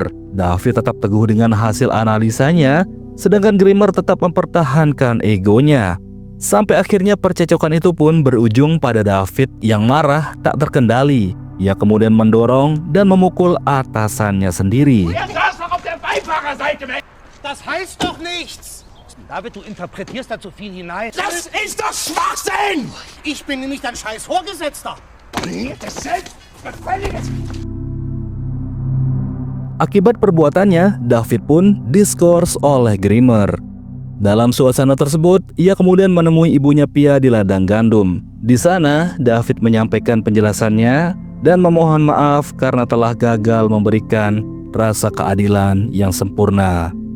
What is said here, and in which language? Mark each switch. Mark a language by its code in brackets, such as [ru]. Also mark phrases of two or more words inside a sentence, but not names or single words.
[id] David tetap teguh dengan hasil analisanya, sedangkan Grimmer tetap mempertahankan egonya. Sampai akhirnya percecokan itu pun berujung pada David yang marah tak terkendali. Ia kemudian mendorong dan memukul atasannya sendiri. [de] Das heißt doch nichts! David, du interpretierst da zu viel hinein. Das ist doch Schwachsinn! Ich bin nämlich dein scheiß Vorgesetzter. Das Selbstbefälliges! [id] Akibat perbuatannya, David pun diskors oleh Grimmer. Dalam suasana tersebut, ia kemudian menemui ibunya Pia di ladang gandum. Di sana, David menyampaikan penjelasannya dan memohon maaf karena telah gagal memberikan rasa keadilan yang sempurna.